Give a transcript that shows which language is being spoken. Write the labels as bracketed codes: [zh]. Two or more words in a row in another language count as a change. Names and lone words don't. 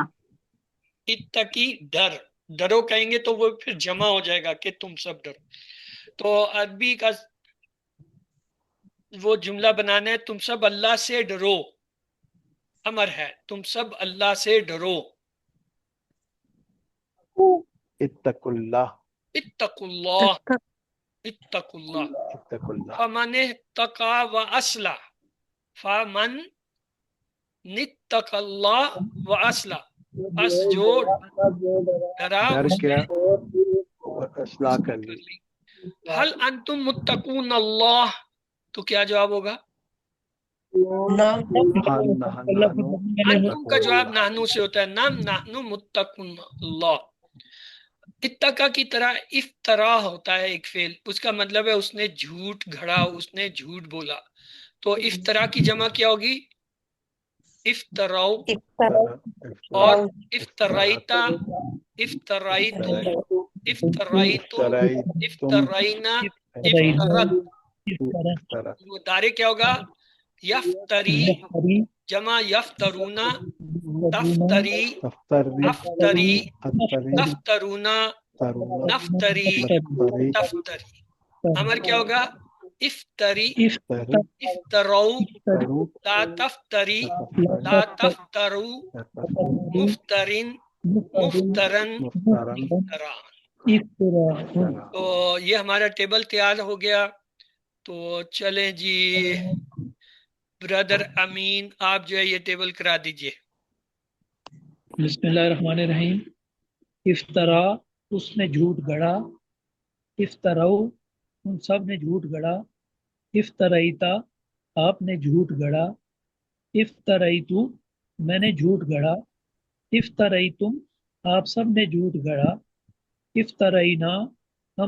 [hi] इत्तकी डर, डरो कहेंगे तो वो फिर जमा हो जाएगा कि तुम सब डरो। तो अरबी का वो जुमला बनाना है, तुम सब अल्लाह से डरो, अमर है, तुम सब अल्लाह से डरो। [ar] اتقوا الله, اتقوا الله, اتق-- اتقوا الله. اتقوا الله. فمن اتقى وأصلح، فمن اتقى الله وأصلح، أص जो [hi] जो डरा डरा डर उसने गया और फिर और असलाह कर कर ली। ली। [ar] هل أنتم متقون الله, [hi] तो क्या जवाब होगा? नाम हाँ अल्लाह को नहनु डरने वाले हो। अंतुम का जवाब मुत्तकुल्लाह। नाहनु से होता है, [ar] نعم نحن متقون الله. [hi] इत्तका की तरह इफ्तरा होता है एक फेल, उसका मतलब है उसने झूठ घड़ा, उसने झूठ बोला। तो इफ्तरा की जमा क्या होगी? [ar] افتروا. افترى و افترت, افتريتَ، افتريتُ، افتريتُ, افتريتم, افترينا, افترى افترت. افترى افترت, [hi] वो दायरे क्या होगा? [ar] يفتري يفتري جمع يفترون, يفترون تفتري, تفتري, أفتري, أفتري, تفترون, ترون, نفتري, نفتري, [hi] तफ्तरी। अमर क्या होगा? [ar] افترِ, ترِ, افتروا, تروا, لا تفترِ، لا تفترِ, تفتروا, تفترِ, مفترٍ، مفترًى, مفترًى, افتراء. افترى. [hi] तो ये हमारा टेबल तैयार हो गया। तो चलें जी, ब्रदर अमीन आप जो है ये टेबल करा दीजिए। बिस्मिल्लाहिर्रहमानिर्रहीम। इफ्तरा उसने झूठ गढ़ा, इफ्तराउ उन सब ने झूठ गढ़ा, इफ्तराइता आपने झूठ गढ़ा, इफ्तराइतु मैंने झूठ गढ़ा, इफ्तराइतुम आप सब ने झूठ गढ़ा, इफ्तराइना हम